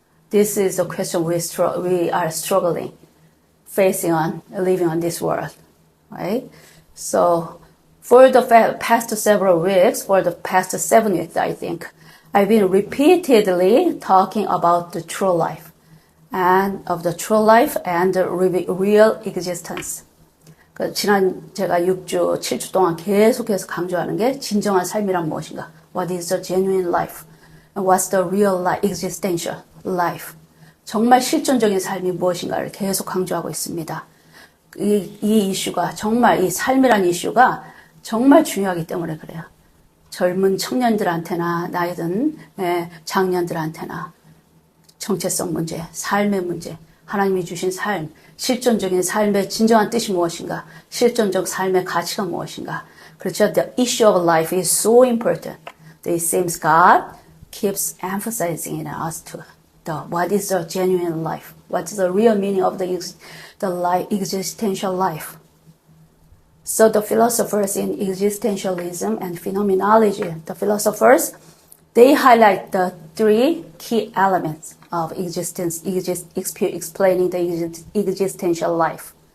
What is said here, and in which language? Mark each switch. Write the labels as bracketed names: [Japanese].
[English] This is a question we are struggling, living on this world, right? So, for the past 7 weeks, I think, I've been repeatedly talking about the true life and the real existence. [Korean] 제가 6주, 7주 동안 계속해서 강조하는 게 진정한 삶이란 무엇인가? [English] What is the genuine life? And what's the real life, existential life? [Korean] 정말 실존적인 삶이 무엇인가를 계속 강조하고 있습니다. 이 이슈가, 정말 이 삶이란 이슈가 정말 중요하기 때문에 그래요. 젊은 청년들한테나 나이든 장년들한테나 정체성 문제, 삶의 문제, 하나님이 주신 삶, 실존적인 삶의 진정한 뜻이 무엇인가, 실존적 삶의 가치가 무엇인가. 그렇죠. [English] The issue of life is so important. It seems God keeps emphasizing in us to what is the genuine life, what is the real meaning of the existential life. So the philosophers in existentialism and phenomenology, the philosophers, they highlight the three key elements of existence, explaining the existential life.